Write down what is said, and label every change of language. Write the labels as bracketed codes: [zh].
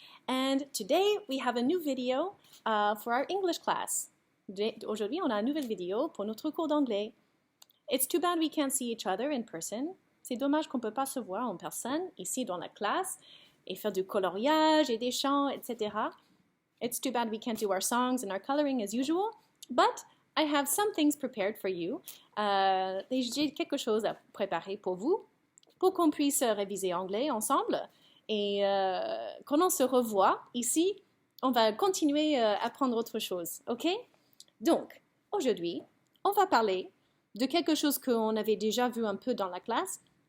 [en] And today we have a new video for our English class. [fr] Aujourd'hui, on a une nouvelle vidéo pour notre cours d'anglais. [en] It's too bad we can't see each other in person. [fr] C'est dommage qu'on ne peut pas se voir en personne ici dans la classe et faire du coloriage et des chants, etc. [en] It's too bad we can't do our songs and our coloring as usual, but I have some things prepared for you. [fr] J'ai quelque chose à préparer pour vous, pour qu'on puisse réviser anglais ensemble. Et quand on se revoit ici, on va continuer à apprendre autre chose, ok? Donc, aujourd'hui, on va parler de quelque chose qu'on avait déjà vu un peu dans la classe.